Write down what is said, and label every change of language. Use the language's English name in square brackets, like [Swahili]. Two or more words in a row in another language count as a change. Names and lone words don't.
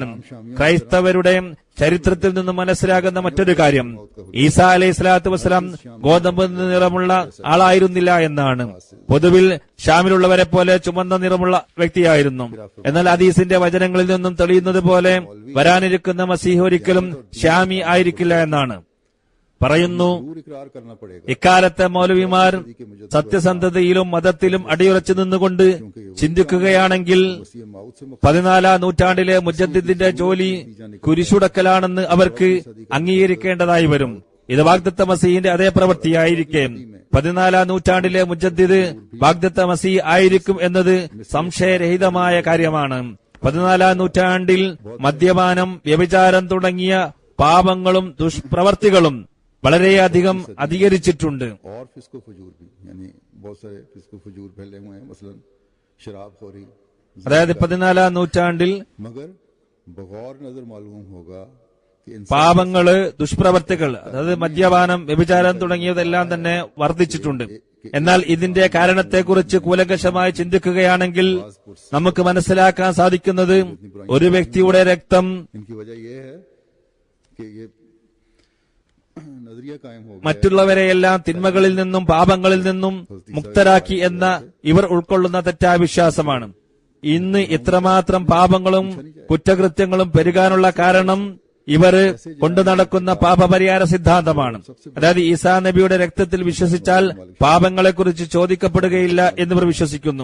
[Malayalam] ക്രൈസ്തവരുടെ ചരിത്രത്തിൽ നിന്ന് മനസ്സിലാകുന്ന മറ്റൊരു കാര്യം ഈസ [Arabic] عليه الصلاة والسلام [Malayalam] ഗോതമ്പ് നിറമുള്ള ആളായിരുന്നില്ല എന്നാണ്. പൊതുവിൽ ഷാമിലുള്ളവരെ പോലെ ചുമന്ന നിറമുള്ള വ്യക്തിയായിരുന്നു. എന്നാൽ ഹദീസിന്റെ വചനങ്ങളിൽ നിന്നും തെളിയുന്നത് പോലെ വരാനിരിക്കുന്ന മസീഹ് ഒരിക്കലും ഷാമി ആയിരിക്കില്ല എന്നാണ് പറയുന്നു. [Urdu] دور اقرار کرنا پڑے گا [Malayalam] ഇക്കാലത്തെ മൗലവിമാർ സത്യസന്ധതയിലും മതത്തിലും അടിയുറച്ചു നിന്നുകൊണ്ട് ചിന്തിക്കുകയാണെങ്കിൽ [Urdu] مسیح موعود سے [Malayalam] 14ാം നൂറ്റാണ്ടിലെ മുജദ്ദിദിന്റെ ജോലി കുരിശുടക്കലാണെന്ന് അവർക്ക് അംഗീകരിക്കേണ്ടതായി വരും. ഇത് വാഗ്ദത്ത മസീഹിന്റെ അതേ പ്രവൃത്തിയായിരിക്കെ 14ാം നൂറ്റാണ്ടിലെ മുജദ്ദിദ് വാഗ്ദത്ത മസീഹ് ആയിരിക്കും എന്നത് സംശയരഹിതമായ കാര്യമാണ്. 14ാം നൂറ്റാണ്ടിൽ മദ്യപാനം, വ്യഭിചാരം തുടങ്ങിയ പാപങ്ങളും ദുഷ്പ്രവർത്തികളും വളരെയധികം അധികരിച്ചിട്ടുണ്ട്. [Urdu] اور فسقو فجور بھی، یعنی بہت سارے فسقو فجور پھیلے ہوئے ہیں، مثلاً شراب خوری, [Malayalam] അതായത് 14ാം നൂറ്റാണ്ടിൽ [Urdu] مگر بغور نظر معلوم ہوگا کہ انسان [Malayalam] പാപങ്ങള്, ദുഷ്പ്രവർത്തികൾ, അതായത് മദ്യപാനം, വ്യഭിചാരം തുടങ്ങിയതെല്ലാം തന്നെ വർദ്ധിച്ചിട്ടുണ്ട്. എന്നാൽ ഇതിന്റെ കാരണത്തെക്കുറിച്ച് കൂലങ്കഷമായി ചിന്തിക്കുകയാണെങ്കിൽ നമുക്ക് മനസ്സിലാക്കാൻ സാധിക്കുന്നത് ഒരു വ്യക്തിയുടെ രക്തം [Urdu] انکی وجہ یہ ہے کہ یہ نظریہ قائم ہو گیا [Malayalam] മറ്റുള്ളവരെയെല്ലാം തിന്മകളിൽ നിന്നും പാപങ്ങളിൽ നിന്നും മുക്തരാക്കി എന്ന ഇവർ ഉൾക്കൊള്ളുന്ന തെറ്റായ വിശ്വാസമാണ്. ഇന്ന് ഇത്രമാത്രം പാപങ്ങളും കുറ്റകൃത്യങ്ങളും പെരുകാനുള്ള കാരണം ഇവർ കൊണ്ടു നടക്കുന്ന പാപപരിഹാര സിദ്ധാന്തമാണ്. അതായത് ഈസാ നബിയുടെ രക്തത്തിൽ വിശ്വസിച്ചാൽ പാപങ്ങളെക്കുറിച്ച് ചോദിക്കപ്പെടുകയില്ല എന്നിവർ വിശ്വസിക്കുന്നു.